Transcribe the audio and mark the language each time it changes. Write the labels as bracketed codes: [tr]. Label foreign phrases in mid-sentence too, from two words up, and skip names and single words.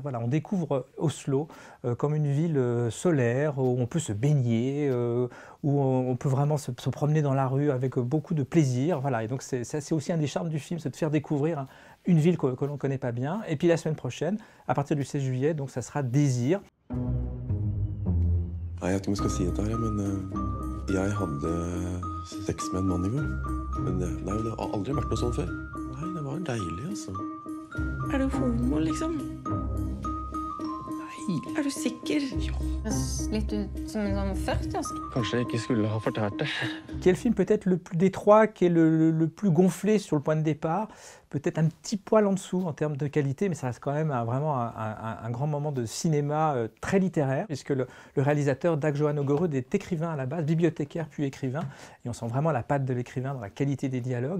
[fr] Voilà, on découvre Oslo comme une ville solaire où on peut se baigner, où on peut vraiment se promener dans la rue avec beaucoup de plaisir. Voilà, et donc c'est aussi un des charmes du film, c'est de faire découvrir une ville que l'on ne connaît pas bien. Et puis la semaine prochaine, à partir du 16 juillet, donc ça sera Désir. [no] Jeg vet ikke om jeg skal si dette her, men jeg hadde sex med en mann I går. Men nei, det har aldri vært noe sånn før. Nei, det var deilig, altså. Er du homo, liksom? Nei. Er du sikker? Ja. Litt ut som en sånn 40-årsk. Kanskje jeg ikke skulle ha fortalt det. [fr] Qui est le film peut-être le plus des trois, qui est le plus gonflé sur le point de départ, peut-être un petit poil en dessous en termes de qualité, mais ça reste quand même vraiment un grand moment de cinéma très littéraire, puisque le réalisateur Dag Johan Ågerud est écrivain à la base, bibliothécaire puis écrivain, et on sent vraiment la patte de l'écrivain dans la qualité des dialogues.